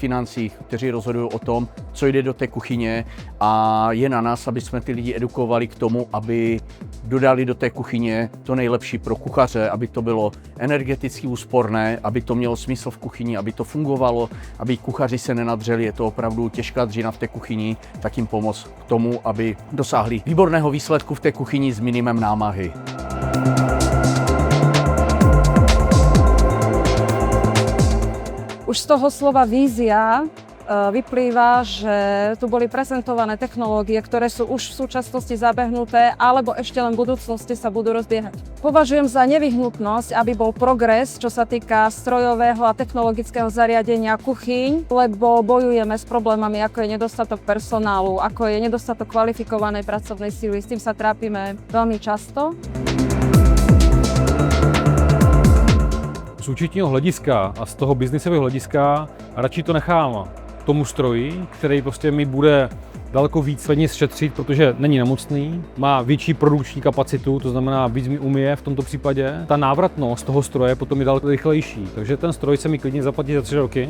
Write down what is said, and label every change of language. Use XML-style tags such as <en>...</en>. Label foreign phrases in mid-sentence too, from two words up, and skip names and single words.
<cs>financích, kteří rozhodují o tom, co jde do té kuchyně a je na nás, aby jsme ty lidi edukovali k tomu, aby dodali do té kuchyně to nejlepší pro kuchaře, aby to bylo energeticky úsporné, aby to mělo smysl v kuchyni, aby to fungovalo, aby kuchaři se nenadřeli, je to opravdu těžká dřina v té kuchyni, tak jim pomoct k tomu, aby dosáhli výborného výsledku v té kuchyni s minimem námahy.</cs> <sk>Už z toho slova vízia vyplýva, že tu boli prezentované technológie, ktoré sú už v súčasnosti zabehnuté alebo ešte len v budúcnosti sa budú rozbiehať. Považujem za nevyhnutnosť, aby bol progres, čo sa týka strojového a technologického zariadenia kuchyň, lebo bojujeme s problémami, ako je nedostatok personálu, ako je nedostatok kvalifikovanej pracovnej síly. S tým sa trápime veľmi často.</sk> <cs>Z účetního hlediska a z toho biznisového hlediska radši to nechám tomu stroji, který prostě mi bude daleko víc peněz šetřit, protože není nemocný, má větší produkční kapacitu, to znamená víc mi umije v tomto případě. Ta návratnost toho stroje potom je daleko rychlejší, takže ten stroj se mi klidně zaplatí za 3 roky.</cs>